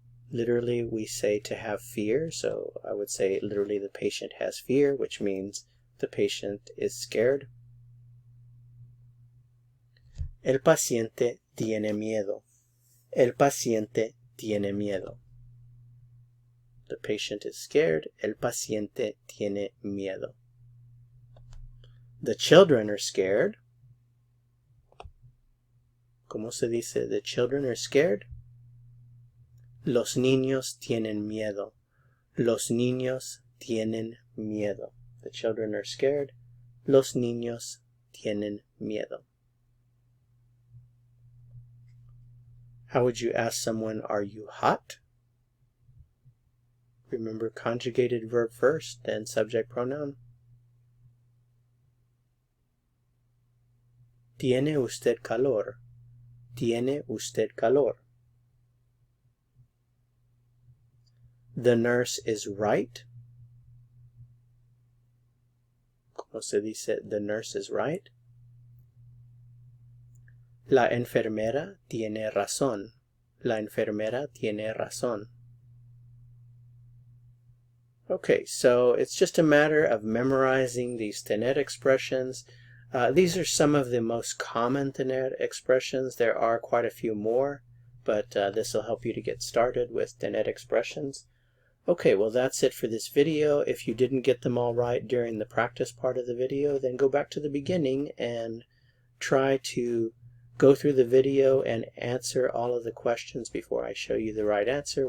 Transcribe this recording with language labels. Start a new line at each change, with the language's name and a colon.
English: Literally, we say to have fear. So I would say literally the patient has fear, which means the patient is scared.
Spanish: El paciente tiene miedo. El paciente tiene miedo.
English: The patient is scared.
Spanish: El paciente tiene miedo.
English: The children are scared.
Spanish: ¿Cómo se dice
English: the children are scared?
Spanish: Los niños tienen miedo. Los niños tienen miedo.
English: The children are scared.
Spanish: Los niños tienen miedo.
English: How would you ask someone, are you hot? Remember, conjugated verb first, then subject pronoun.
Spanish: ¿Tiene usted calor? ¿Tiene usted calor?
English: The nurse is right.
Spanish: ¿Cómo se dice
English: the nurse is right?
Spanish: La enfermera tiene razón. La enfermera tiene razón.
English: Okay, so it's just a matter of memorizing these TENER expressions. These are some of the most common TENER expressions. There are quite a few more, but this will help you to get started with TENER expressions. Okay, well that's it for this video. If you didn't get them all right during the practice part of the video, then go back to the beginning and try to go through the video and answer all of the questions before I show you the right answer.